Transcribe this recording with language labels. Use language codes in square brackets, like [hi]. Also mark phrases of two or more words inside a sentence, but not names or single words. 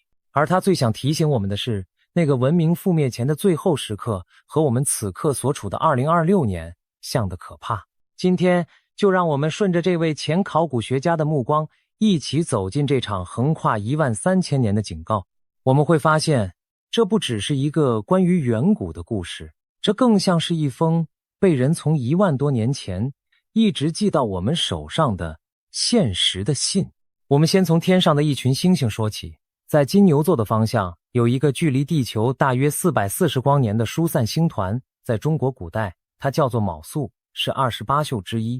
[zh] 而他最想提醒我們的是，那個文明覆滅前的最後時刻和我們此刻所處的2026年像得可怕。今天就讓我們順着這位前考古學家的目光，一起走進這場橫跨13000年的警告。我們會發現，這不只是一個關於遠古的故事，這更像是一封被人從1萬多年前一直寄到我們手上的現實的信。我們先從天上的一群星星說起。在金牛座的方向，有一個距離地球大約440光年的疏散星團，在中国古代，它叫做昴宿，是28宿之一。